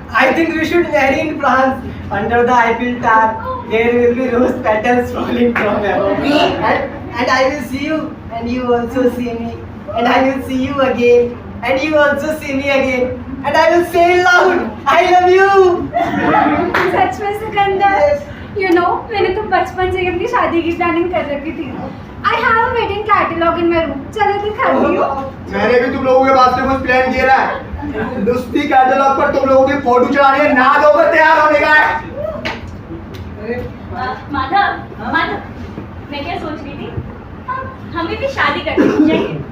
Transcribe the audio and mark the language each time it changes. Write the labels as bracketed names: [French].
[English] I think we should marry in France. Under the Eiffel Tower, there will be rose petals falling from above. And I will see you, and you also see me, and I will see you again, and you also see me again, and I will say loud, I love you. [Hindi] सच में Sikandar, [English] you know, [Hindi] मैंने तो बचपन से ही अपनी शादी की planning कर रखी थी। [English] I have a wedding catalog in my room. [Hindi] चलो दिखाती हूँ। मैंने भी तुम लोगों के वास्ते कुछ प्लान किया है। दोस्ती कैटलॉग पर तुम लोगों की फोटो चढ़ानी है, ना धोकर तैयार होने का है। माधव, मैं क्या सोच रही थी, हमें भी शादी करनी चाहिए।